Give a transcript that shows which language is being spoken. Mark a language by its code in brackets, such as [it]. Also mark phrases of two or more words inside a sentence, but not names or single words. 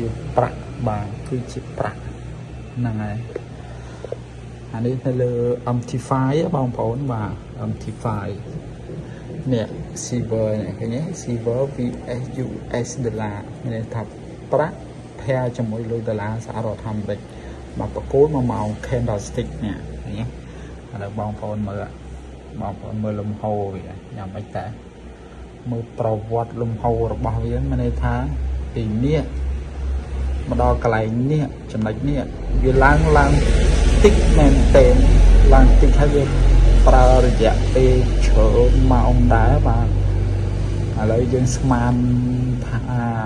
[km] ប្រាក់បាទគឺជាប្រាក់ហ្នឹងហើយអានេះនៅលើ MT5 បងប្អូនបាទ MT5 នេះ silver នេះឃើញទេ [en] silver vs US [km] ដុល្លារមានថាប្រាក់ផែជាមួយលុយដុល្លារសហរដ្ឋអាមេ រិកមកប្រកួត1ម៉ោង candlestick នេះឥឡូវបងប្អូនមើលលំហូរវាយ៉ាងម៉េចតើមើលប្រវត្តិលំហូររបស់វាមានន័យថាពីនេះមកដល់កន្លែងនេះចំណុចនេះវាឡើងតិចមែនតើឡើងតិចហើយវាប្រើរយៈពេលច្រើនម៉ោងដែរបាទឥឡូវយើងស្មានថា